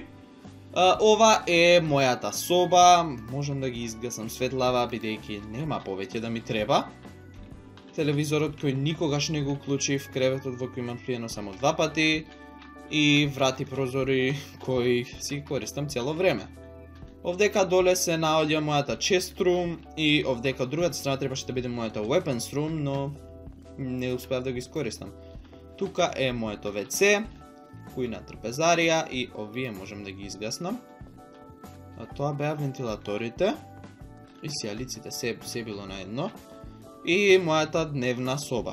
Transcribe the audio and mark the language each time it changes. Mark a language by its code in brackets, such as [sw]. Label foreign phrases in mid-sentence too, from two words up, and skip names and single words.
[mk] Ова е мојата соба, можам да ги изгасам светлава, бидејќи нема повеќе да ми треба. Телевизорот кој никогаш не го уклучив, креветот во кој имам вклучено само 2 пати и врати прозори кои си користам цело време. Овдека доле се наоѓа мојата [en] chest room [mk] и овдека од другата страна требаше да биде мојата [en] weapons room, [mk] но не успеав да го искористам. Тука е моето WC, кујна трпезарија и овие можам да ги изгаснам. Тоа беа вентилаторите и сијалиците, се било на едно. И мојата дневна соба.